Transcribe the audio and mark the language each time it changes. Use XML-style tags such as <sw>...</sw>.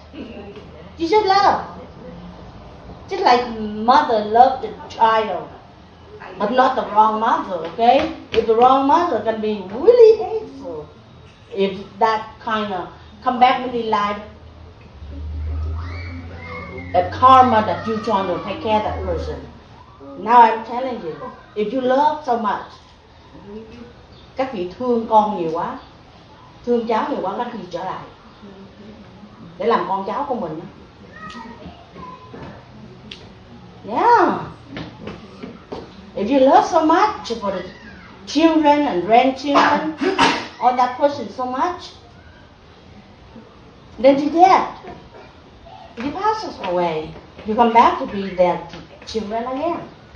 <en>You just love. Just like mother love the child, but not the wrong mother, okay? If the wrong mother can be really hateful, if that kind of come back really like the karma that you trying to take care of that person. Now I'm telling you, if you love so much,</en> <vi>các vị thương con nhiều quá, thương cháu nhiều quá, các vị trở lại để làm con cháu của mình.</vi> <en>Yeah. If you love so much for the children and grandchildren or that person so much, then you're dead. He passes away. You come back to be their children again.</en>